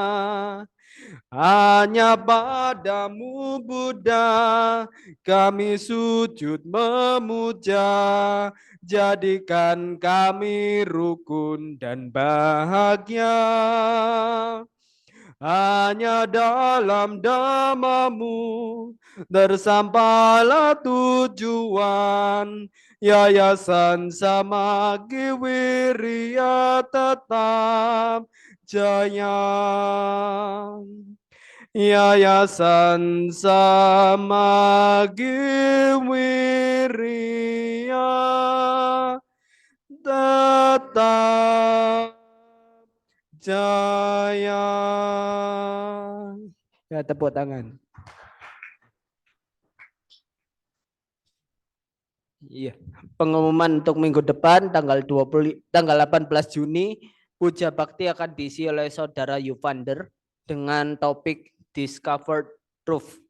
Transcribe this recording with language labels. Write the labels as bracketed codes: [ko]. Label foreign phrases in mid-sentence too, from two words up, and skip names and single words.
[id] Hanya padamu Buddha kami sujud memuja, jadikan kami rukun dan bahagia. Hanya dalam Dhammamu tersampailah tujuan, Yayasan Samakiwirya tetap jaya. Yayasan Samagiwiria tetap jaya. Ya, tepuk tangan. Iya, pengumuman untuk minggu depan tanggal 18 Juni Puja Bakti akan diisi oleh Saudara Yuvander dengan topik Discovered Truth.